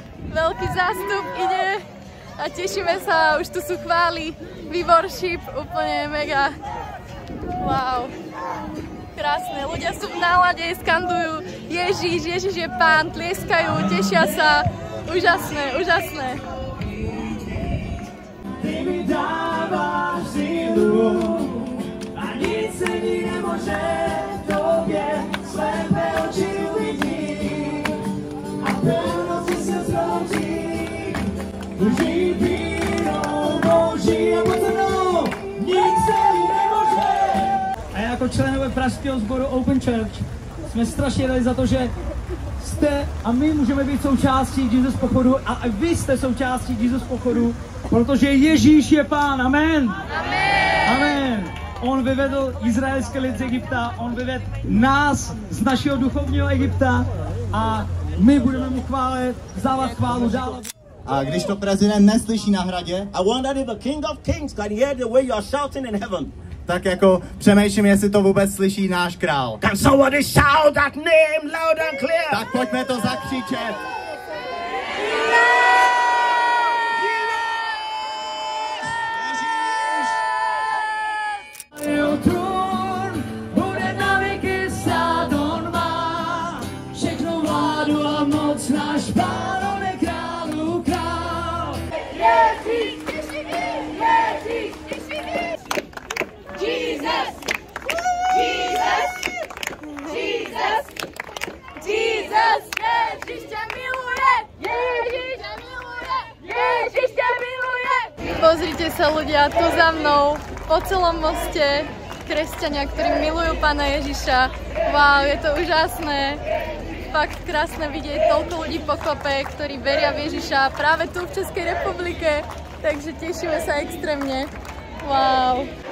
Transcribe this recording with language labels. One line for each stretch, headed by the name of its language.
Slovak: Veľký zástup ide a tešíme sa, už tu sú chvály, worship, úplne mega. Wow, krásne, ľudia sú v nálade, skandujú Ježiš, Ježiš je Pán, tlieskajú, tešia sa, úžasné, úžasné.
Czech: Ty mi dávaš sílu, nic se mi nemůže tobě, slepé oči uvidí a pevnosti se zrodí. Boží vírou, Boží a mocnou, nic se mi nemůže. A jako členové pražského sboru Open Church jsme strašně rádi za to, že jste a my můžeme být součástí Jesus pochodu a vy jste součástí Jesus pochodu, protože Ježíš je Pán. Amen. Amen. Amen. On vyvedl izraelské lid z Egypta, on vyvedl nás z našeho duchovního Egypta a my budeme mu vzdávat chválu dál. A když to prezident neslyší na hradě,
English: I wondered if the King of Kings can hear the way you are shouting in heaven.
Czech: tak jako přemýšlím, jestli to vůbec slyší náš král.
English: Can somebody shout that name loud and clear?
Czech: Tak pojďme to zakřičet. Jeho trůn bude na věky stát, on má všechno vládu a moc, náš Pán, on je králu král. Ježíš, Ježíš, Ježíš, Jesus, Jesus, Jesus, Jesus, Ježíš tě miluje, Ježíš tě miluje, Ježíš tě miluje.
Slovak: Pozrite sa ľudia, tu za mnou, po celom moste, kresťania, ktorí milujú Pána Ježiša. Wow, je to úžasné. Fakt krásne vidieť toľko ľudí pokope, ktorí veria v Ježiša práve tu v Českej republike. Takže tešíme sa extrémne. Wow.